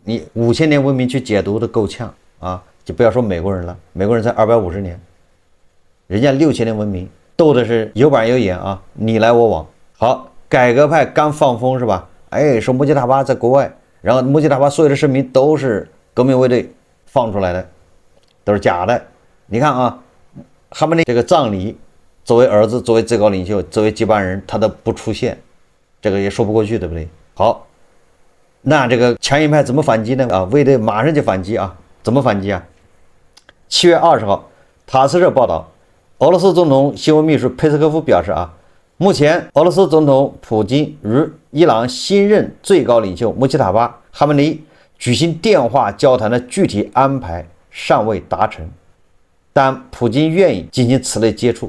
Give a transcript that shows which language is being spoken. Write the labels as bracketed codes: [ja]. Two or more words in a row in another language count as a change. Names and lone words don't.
[zh] 你5000年文明去解讀的夠嗆啊，就不要說美國人了，美國人才250年，人家6000年文明， 鬥的是有板有眼啊，你来我往。好，改革派刚放风是吧？哎，说穆吉塔巴在国外，然後穆吉塔巴所有的声明都是革命卫队放出來的，都是假的。你看啊，哈梅内這個葬禮，作為兒子，作為最高領袖，作為接班人，他都不出現，這個也說不過去，對不對？好，那這個強硬派怎麼反擊呢？啊，衛隊馬上就反擊啊，怎麼反擊啊？7月20號，塔斯社報道。俄羅斯總統新聞秘書佩斯科夫表示啊，目前俄羅斯總統普京與伊朗新任最高領袖穆吉塔巴·哈梅內伊舉行電話交談的具體安排尚未達成，但普京願意進行此類接觸。